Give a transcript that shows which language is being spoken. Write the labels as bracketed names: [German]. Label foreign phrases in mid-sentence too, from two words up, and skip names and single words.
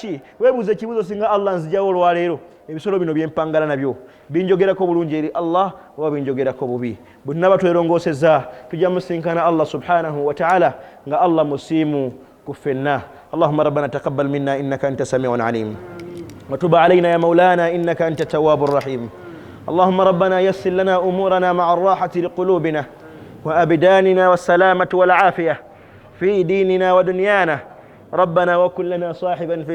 [Ganda] Weebuuze ekibuuzo singa Allah nzijawo olwaleero ebisolo bino byempangala nabyo binjogerako bulungi eri Allah oba binjogerako bubi bonna twerongoosezza tujja musinkana Allah [Arabic] سبحانه وتعالى [Ganda] nga Allah musiimu [Arabic] كفنا اللهم ربنا تقبل منا إنك أنت سميع عليم وتب علينا يا مولانا إنك أنت التواب الرحيم اللهم ربنا يسر لنا أمورنا مع الراحة لقلوبنا وأبداننا والسلامة والعافية في ديننا ودنيانا ربنا وكن لنا صاحبا في